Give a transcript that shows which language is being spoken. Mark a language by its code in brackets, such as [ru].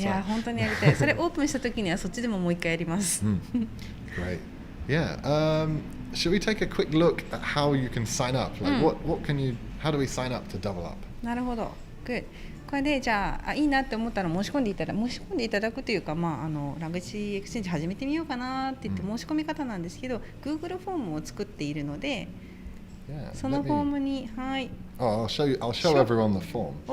[ja] いや本当にやりたい。それオープンした時にはそっちでももう一回やります。 [en] Great. Yeah. Should we take a quick look at how you can sign up? Like how do we sign up to Double Up? [ja] なるほど。 [en] Good. [ja] これでじゃあいいなって思ったら申し込んでいただくというか、ラングエッジエクスチェンジ始めてみようかなって言って申し込み方なんですけど、Google フォームを作っているので、そのフォームに [en] I'll show everyone the form.